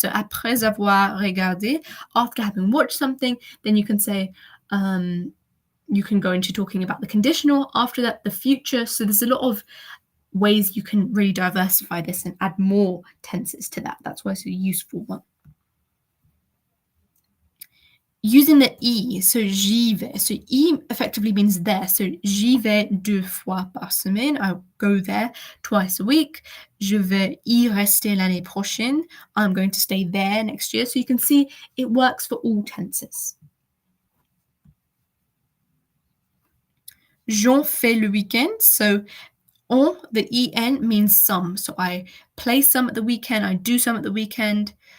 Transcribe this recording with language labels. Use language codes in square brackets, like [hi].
[en] So, [fr] après avoir regardé, [en] after having watched something, then you can say, you can go into talking about the conditional, after that, the future. So, there's a lot of ways you can really diversify this and add more tenses to that. That's why it's a useful one. Using the I, so [fr] j'y vais. [en] So I effectively means there. [fr] So j'y vais 2 fois par semaine. [en] I'll go there twice a week. [fr] Je vais y rester l'année prochaine. [en] I'm going to stay there next year. So you can see it works for all tenses. [fr] J'en fais le week-end. [en] So on, the en means some. So I play some at the weekend. I do some at the weekend.